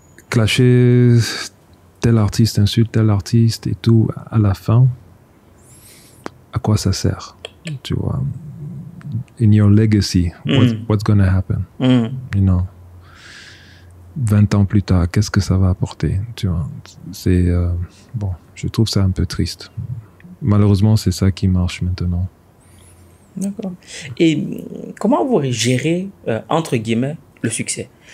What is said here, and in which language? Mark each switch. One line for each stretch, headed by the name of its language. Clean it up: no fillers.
French: Clasher tel artiste, insulte tel artiste et tout, à la fin, à quoi ça sert? Tu vois?
English: In your legacy, what's gonna happen? You know?
French: 20 ans plus tard, qu'est-ce que ça va apporter? Tu vois? C'est... bon, je trouve ça un peu triste. Malheureusement, c'est ça qui marche maintenant. D'accord. Et comment vous gérez, entre guillemets, le succès?